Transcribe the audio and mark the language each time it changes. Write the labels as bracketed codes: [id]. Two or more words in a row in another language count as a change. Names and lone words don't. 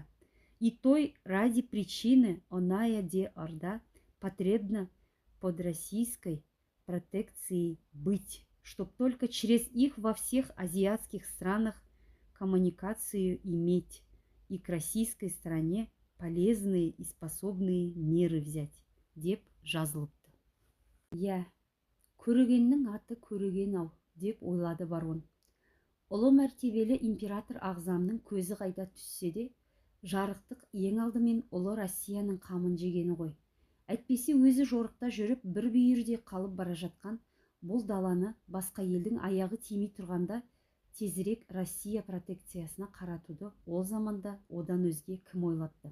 [ru] И той ради причины оная де орда потребно под российской протекцией быть, чтоб только через их во всех азиатских странах коммуникацию иметь и к российской стороне полезные и способные меры взять, [kk] деп жазылыпты. Я, көрегеннің аты көреген-ау, деп ойлады барон. Ұлы мәртебелі император ағзамның көзі қайда түссе де, жарықтық ең алдымен ұлы Россияның қамын жегені ғой. Әйтпесе өзі жорықта жүріп бір бүйірде қалып бара жатқан бұл даланы басқа елдің аяғы тимей тұрғанда тезірек Россия протекциясына қаратуды ол заманда одан өзге кім ойлапты?